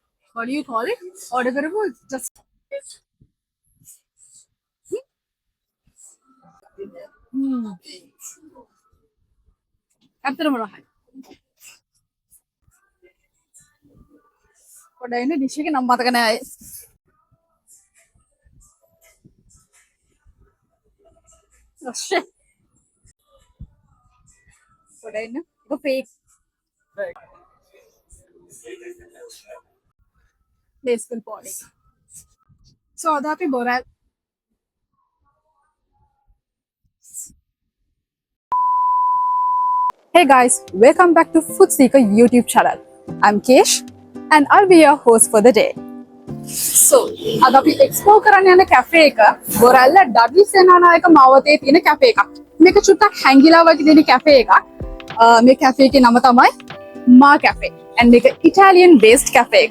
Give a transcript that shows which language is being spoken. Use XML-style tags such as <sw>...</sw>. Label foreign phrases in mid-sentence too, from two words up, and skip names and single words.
<en>What do you call it? Order කරපු just</en> <si>ඇත්තටම රහයි. පොඩ්ඩක් ඉන්න ඩිෂ් එකේ නම් මතක නෑ.</si> <en>Oh shit.</en> <si>පොඩ්ඩක් ඉන්න. ඒක fake.</si> <en>Baseball bowling. So</en> <si>අද අපි බොරැල්</si> <en>Hey guys, welcome back to Food Seeker YouTube channel. I'm Kesh and I'll be your host for the day. So,</en> <si>අද අපි explore කරන්න යන cafe එක බොරැල්ල ඩඩ්ලි සේනානායක මාවතේ තියෙන cafe එකක්. මේක චුට්ටක් හැංගිලා වගේ තියෙන cafe එකක්. මේ cafe එකේ නම තමයි Ma Cafe and මේක</si> <en>Italian based cafe</en> <si>එකක්.</si>